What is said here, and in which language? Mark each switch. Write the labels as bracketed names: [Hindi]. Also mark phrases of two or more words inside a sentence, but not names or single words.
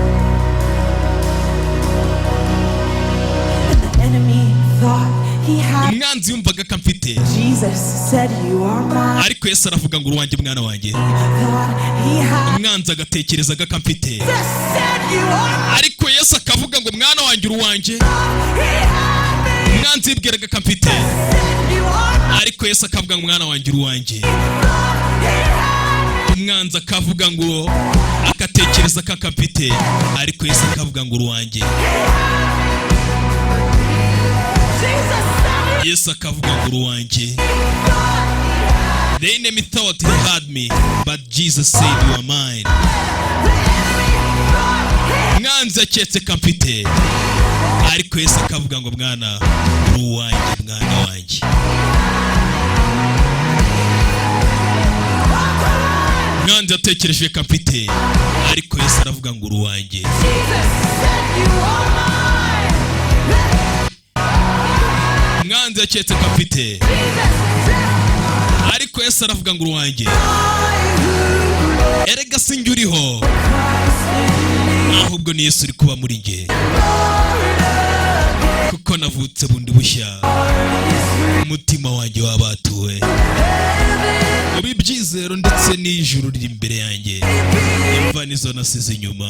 [English] And the enemy thought he had [Kinyarwanda] umwanzi yumvaga ko amfite, [English] Jesus said you are mine. [Kinyarwanda] ariko Yesu aravuga ngo uruwanjye mwana wanjye. [English] Thought he had [Kinyarwanda] Umwanzi agatekerezaga ko amfite, [English] just said you are mine. [Kinyarwanda] ariko Yesu akavuga ngo mwana wanjye uruwanjye. [English] He had me. [Kinyarwanda] Umwanzi yibwiraga ko amfite, [English] Said you are mine. [Kinyarwanda] ariko Yesu akavuga ngo mwana wanjye uruwanjye. [English] He had me. [Kinyarwanda] Umwanzi akavuga ngo agatekereza ko amfite, ariko Yesu akavuga ngo uruwanjye. [English] Jesus said [Kinyarwanda] Yesu akavuga ngo uruwanjye. [English] The enemy thought he had me, but Jesus said you are mine. [Kinyarwanda] Umwanzi aketse ko amfite, ariko Yesu akavuga ngo mwana uruwanjye mwana wanjye. Umwanzi atekereje ko amfite, ariko Yesu aravuga ngo uruwanjye. [English] Jesus said you are mine. [Kinyarwanda] Umwanzi aketse ko amfite, [English] Jesus said [Kinyarwanda] ariko Yesu aravuga ngo uruwanjye. Erega sinjye uriho, ahubwo ni Yesu uri kuba muri njye, kuko navutse bundi bushya, umutima wanjye wabatuwe mu byizero, ndetse n'ijuru riri imbere yanjye, imva nizo nasize inyuma.